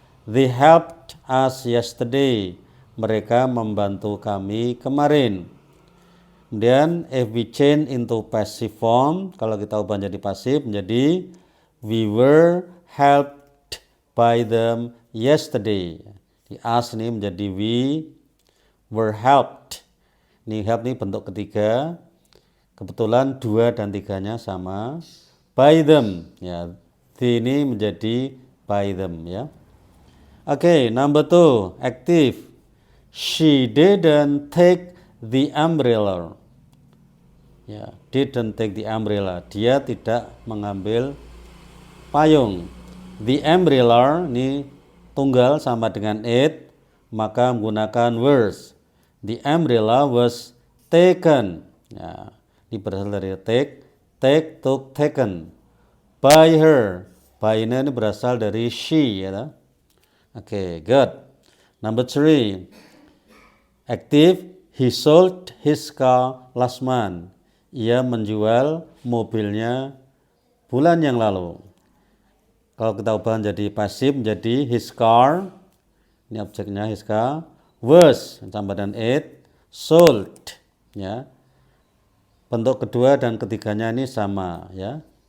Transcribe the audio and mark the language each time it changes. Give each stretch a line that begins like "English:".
English: They helped us yesterday.
Indonesian: Mereka membantu kami kemarin.
English: Kemudian if we change into passive form,
Indonesian: kalau kita ubah jadi pasif menjadi
English: we were helped by them yesterday.
Indonesian: Di us ini menjadi
English: we were helped.
Indonesian: Ini help ini bentuk ketiga. Kebetulan 2 dan 3-nya sama.
English: By them,
Indonesian: ya. Ini menjadi
English: by them, ya. Okay, number 2, active. She didn't take the umbrella. Ya, didn't take the umbrella.
Indonesian: Dia tidak mengambil payung. The umbrella ini tunggal sama dengan it, maka menggunakan was.
English: The umbrella was taken. Ya,
Indonesian: ini berasal dari
English: take, took, taken. By her.
Indonesian: By ini berasal dari she, ya.
English: Okay, good. Number 3, active. He sold his car last month.
Indonesian: Ia menjual mobilnya bulan yang lalu. Kalau kita ubah jadi pasif menjadi
English: his car.
Indonesian: Ini objeknya his car. Was tambah dan it. Sold. Ya. Bentuk kedua dan ketiganya ini sama, ya.